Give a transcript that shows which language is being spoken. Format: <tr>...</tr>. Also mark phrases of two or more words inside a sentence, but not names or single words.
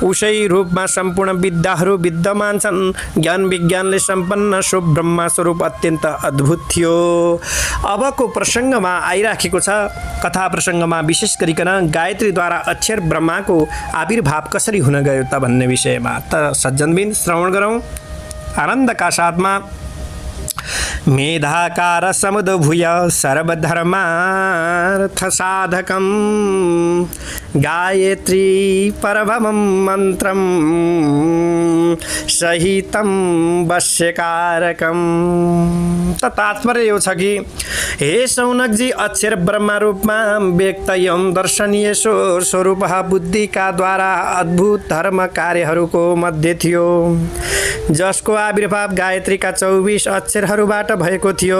<ne>उसै रूपमा सम्पूर्ण विद्याहरू विद्यमान छन्। ज्ञान विज्ञानले सम्पन्न सो ब्रह्मा स्वरूप अत्यन्त अद्भुत थियो। अबको प्रसङ्गमा आइराखेको छ, कथा प्रसङ्गमा विशेष गरिकन गायत्रीद्वारा अक्षर ब्रह्माको आविर्भाव कसरी हुन गयो त भन्ने विषयमा। त सज्जनबिन श्रवण गरौँ आनन्दका साथमा।</ne> <sa>मेधाकार समुद्भूय सर्वधर्मार्थ साधकं गायत्री परभवं मन्त्रं सहितं वश्यकारकं।</sa> <ne>त तात्पर्य यो छ कि हे सौनकजी, अक्षर ब्रह्म रूपमा व्यक्त एवं दर्शनीय स्वरूप बुद्धिका द्वारा अद्भुत धर्म कार्यहरूको मध्य थियो, जसको आविर्भाव गायत्रीका 24 अक्षरहरूबाट भएको थियो।</ne>